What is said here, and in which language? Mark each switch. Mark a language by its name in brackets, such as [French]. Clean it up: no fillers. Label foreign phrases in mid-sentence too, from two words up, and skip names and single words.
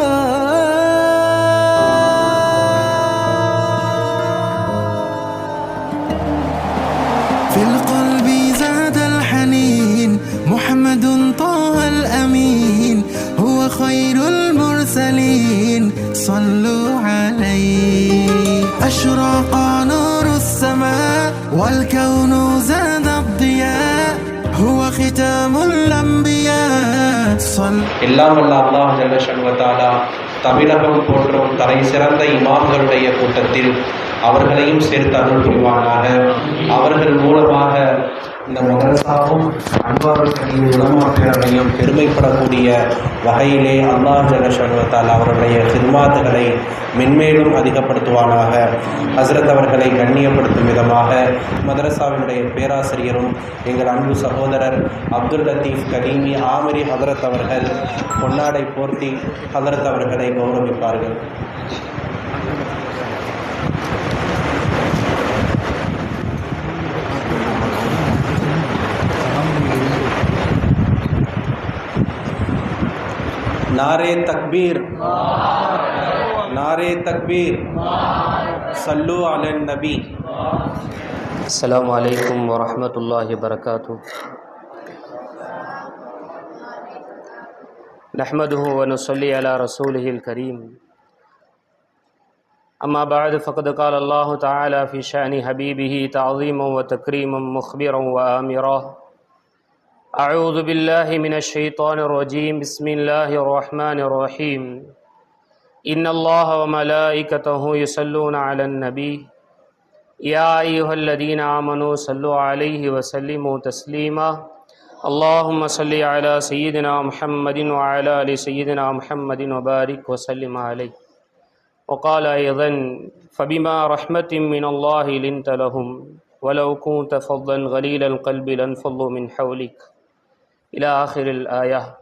[Arabic] في القلب زاد الحنين محمد طه الأمين هو خير المرسلين صلوا عليه. أشرق نور السماء والكون زاد الضياء هو ختام الأنبياء [Tamil] எல்லாம் வல்ல அல்லாஹ் [Arabic] جل شأنه وتعالى [Tamil] தமிழகம் போற்றும் தலை சிறந்த இமாம்களுடைய கூட்டத்தில் அவர்களையும் சேர்த்து அருள் புரிவானாக. அவர்கள் மூலமாக இந்த மதரசாவும் அன்வாருல் கரீம் உலமா பேரவையும் பெருமைப்படக்கூடிய வகையிலே அல்லாஹ் [Arabic] جل شأنه وتعالى [Tamil] அவருடைய ஹித்மாத்துகளை மென்மேலும் அதிகப்படுத்துவானாக. ஹஸ்ரத் அவர்களை கண்ணியப்படுத்தும் விதமாக மதரசாவினுடைய பேராசிரியரும் எங்கள் அன்பு சகோதரர் அப்துல் லத்தீஃப் கலீமி ஆமிரி ஹதரத் அவர்கள் பொன்னாடை போர்த்தி ஹதரத் அவர்களை கௌரவிப்பார்கள். [Urdu] نعرۂ تکبیر، نعرۂ تکبیر, [Arabic] صلوا على النبي. السلام عليكم ورحمة الله وبركاته. نحمده ونصلي على رسوله الكريم. أما بعد فقد قال الله تعالى في شأن حبيبه تعظيما وتكريما مخبرا وآمرا. أعوذ بالله من الشيطان الرجيم. بسم الله الرحمن الرحيم. إن الله وملائكته يصلون على النبي يا أيها الذين آمنوا صلوا عليه وسلموا تسليما. اللهم صل على سيدنا محمد وعلى آل سيدنا محمد وبارك وسلم عليه. وقال أيضا فبما رحمة من الله لنت لهم ولو كنت فظا غليظ القلب لانفضوا من حولك إلى آخر الآية.